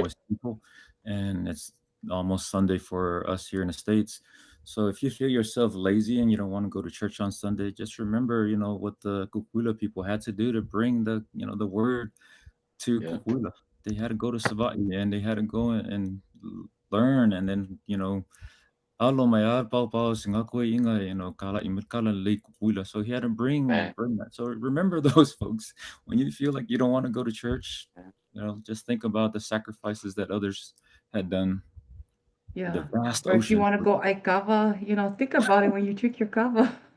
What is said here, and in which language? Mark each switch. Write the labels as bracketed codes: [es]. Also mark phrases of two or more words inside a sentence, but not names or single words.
[en] Samoa's people, and it's almost Sunday for us here in the States. So if you feel yourself lazy and you don't want to go to church on Sunday, just remember, what the Kukuila people had to do to bring the word to Yeah, Kukuila. They had to go to Savai'i and they had to go and learn, and then alo mai a pau singa koe inga kala imut kala lei kukuila. So he had to bring man. bring that. So remember those folks when you feel like you don't want to go to church. Just think about the sacrifices that others had done. The yeah. vast Or if you ocean. want to go aikava, think about it when you drink your kava.